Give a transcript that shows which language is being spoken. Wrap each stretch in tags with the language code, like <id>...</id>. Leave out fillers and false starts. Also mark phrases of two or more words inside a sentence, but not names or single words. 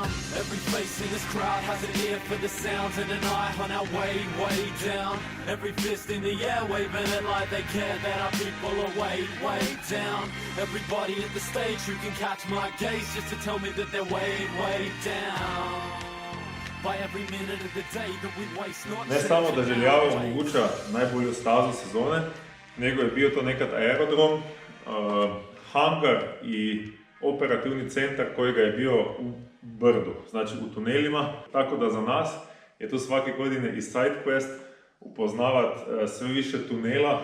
<en>Every face in this crowd has an ear for the sounds and an eye on our way, way down. Every fist in the air waving it like they care that our people are way, way down. Everybody at the stage who can catch my gaze just to tell me that they're way, way down. By every minute of the day that we waste not.</en> <hr>Ne samo da Željava omoguća najbolju stazu sezone, nego je bio to nekad aerodrom, hangar i operativni centar kojega je bio u brdu, znači u tunelima. Tako da za nas je to svake godine i SideQuest upoznavat sve više tunela.</hr>